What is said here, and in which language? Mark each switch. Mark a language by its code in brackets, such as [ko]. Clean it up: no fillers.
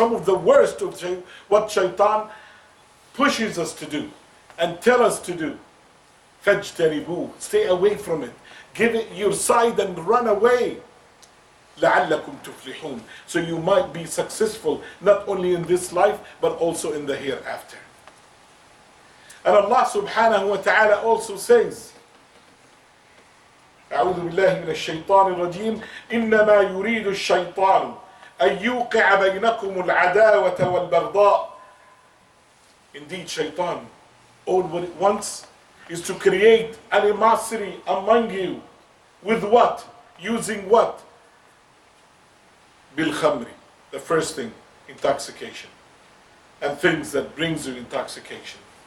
[en] Some of the worst of what shaitan pushes us to do and tell us to do. [ar] فاجتنبوه, [en] stay away from it. Give it your side and run away. [ar] لعلكم تفلحون. [en] So you might be successful not only in this life but also in the hereafter. And Allah subhanahu wa ta'ala also says, [ar] أعوذ بالله من الشيطان الرجيم إنما يريد الشيطان أن يوقع بينكم العداوة والبغضاء. [en] Indeed, shaitan, all what it wants is to create animosity among you. With what? Using what? Bil khamri. The first thing, intoxication. And things that brings you intoxication.